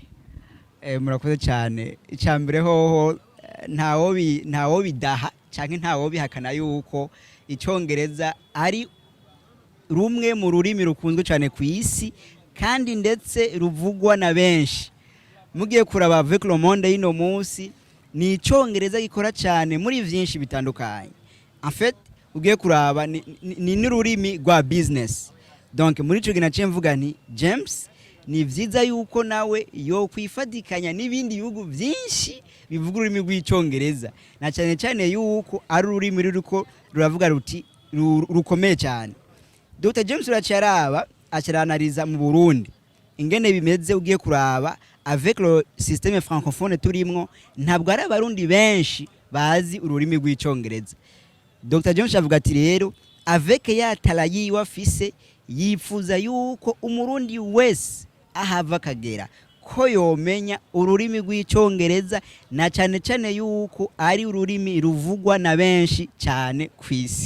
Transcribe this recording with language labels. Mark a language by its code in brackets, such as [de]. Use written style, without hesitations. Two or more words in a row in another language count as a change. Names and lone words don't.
[rn] Murakoze cyane. Icambere hoho ntawo bidaha canke ntawo bihakana yuko icongereza ari rumwe mu rurimi rukunzwe cyane ku isi, kandi ndetse ruvugwa na benshi. Mugiye kuraba [fr] avec le monde [rn] y'ino munsi, ni icongereza gikora cyane muri vyinshi bitandukanye. [fr] En fait [rn] ugiye kuraba ni n'ururimi rwa business. Donc muri ico gina cemvuga nti James ni vyiza yuko nawe yo kwifadikanya n'ibindi bihugu vyinshi bivuga ururimi rw'icongereza, na cyane cyane yuko ari ururimi ruriko ruravuga ruti rukomeye cyane. Dr James uracyaraba aciranariza mu Burundi ingene bimeze. Ugiye kuraba [fr] avec le système francophone [rn] turimwo, ntabwo ari abarundi benshi bazi ururimi rw'icongereza. Dr James avuga ati rero avec ya tala yiwe afise yifuza yuko umurundi wese ahava akagera ko yomenya ururimi rw'icyongereza na cyane cyane yuko ari ururimi ruvugwa na benshi cyane ku isi.